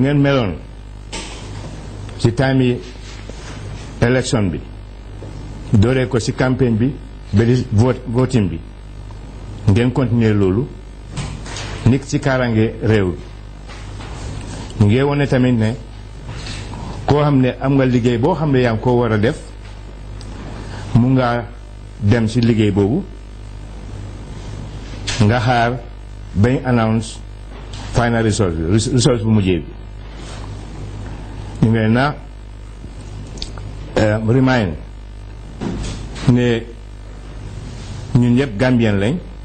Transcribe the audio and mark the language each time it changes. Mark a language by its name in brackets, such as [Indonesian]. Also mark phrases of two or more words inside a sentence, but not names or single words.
[Wolof] ngeen meloon si time yi election bi doole ko si campagne bi ba di voting bi ngeen continuer loolu nekk ci kaaraange réew ñu ngi wone tamit ne koo xam ne am nga liggéey boo xam ne yaa ngi ko war a def mu nga dem ci liggéey boobu nga xaar bañ [English] announce final result [Wolof] bu mujjee bi ñu ngi na remind ne ñun ñëpp Gambien lañ